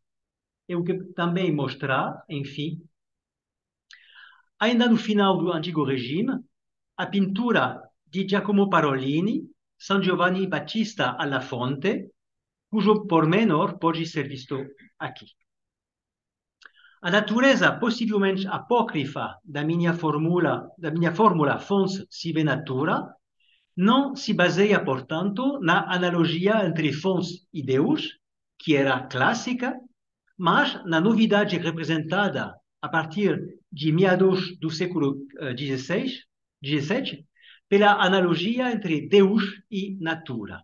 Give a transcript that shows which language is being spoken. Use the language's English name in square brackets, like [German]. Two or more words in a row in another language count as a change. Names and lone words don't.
[Portuguese] É o que também mostra, enfim, ainda no final do Antigo Regime, a pintura de Giacomo Parolini, San Giovanni Battista alla Fonte, cujo pormenor pode ser visto aqui. A natureza possivelmente apócrifa da minha fórmula [Latin] Fons sive natura [Portuguese] não se baseia, portanto, na analogia entre Fons e Deus, que era clássica, mas na novidade representada a partir de meados do século XVII, pela analogia entre Deus e natura.